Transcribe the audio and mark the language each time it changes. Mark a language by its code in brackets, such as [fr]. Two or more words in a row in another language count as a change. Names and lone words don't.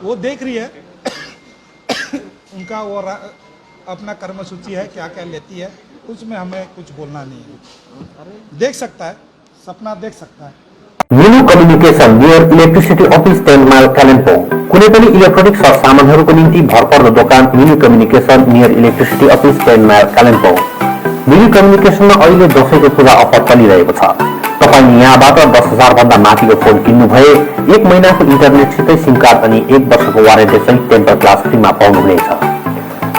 [hi] वो देख रही है उनका वो अपना कर्मसूची है, क्या क्या लेती है, उसमें हमें कुछ बोलना नहीं है। देख सकता है, सपना देख सकता है। [en] Minu Communication near Electricity Office 10 Mile Kalimpong. [ne] कुनै पनि इलेक्ट्रोनिक सरसामानहरूको निम्ति भरपर्दो दोकान [en] Minu Communication near Electricity Office 10 Mile Kalimpong. [ne] मिनु कम्युनिकेसनमा अहिले दशैंको पूजा अफर चलिरहेको छ। तपाईले यहाँबाट 10,000 भन्दा माथिको फोन किन्नु भए 1 महिनाको इन्टरनेटसितै [en] SIM card [ne] अनि 1 वर्षको वारेन्टी सहित [en] temper glass [ne] फ्रीमा पाउनुहुनेछ।